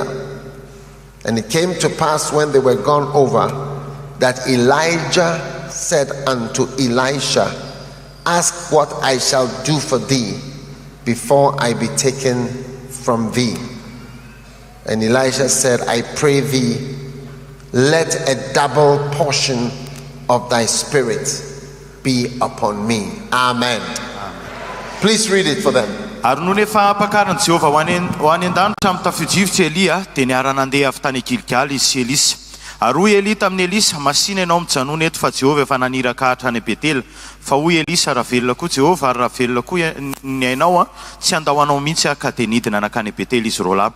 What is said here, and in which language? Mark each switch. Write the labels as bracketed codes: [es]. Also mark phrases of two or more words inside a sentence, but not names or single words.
[en] And it came to pass when they were gone over, that Elijah said unto Elisha, ask what I shall do for thee before I be taken from thee. And Elisha said, I pray thee, let a double portion of thy spirit be upon me. Amen. Please read it for them. [mg] Ary no nefa apakaran'i Jehovah ho any an-danitra amin'ny tafio-drivotra Elia dia niara nandeha avy tany Gilgal izy sy Elisa. Ary hoy Elia tamin'ny Elisa, masina ianao mijanona eto fa Jehovah efa naniraka ahatra any Betela. Fa hoy Elisa, raha velona koa Jehovah ary raha velona koa ny ainao tsy andao anao mihitsy ka dia nidina nakany Betela izy roa lahy.